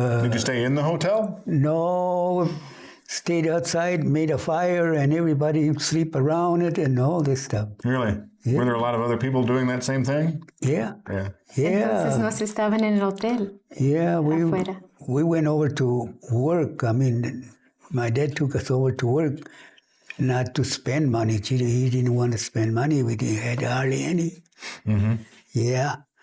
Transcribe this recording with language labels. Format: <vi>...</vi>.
<en>did you stay in the hotel? No, stayed outside, made a fire, and everybody sleep around it and all this stuff. Really? Yeah. Were there a lot of other people doing that same thing? Yeah.</en> <es>Entonces no se estaban en el hotel.</es> <en>Yeah, we went over to work. I mean, my dad took us over to work, not to spend money. He didn't want to spend money. We didn't have hardly any. Mm-hmm. Yeah.</en>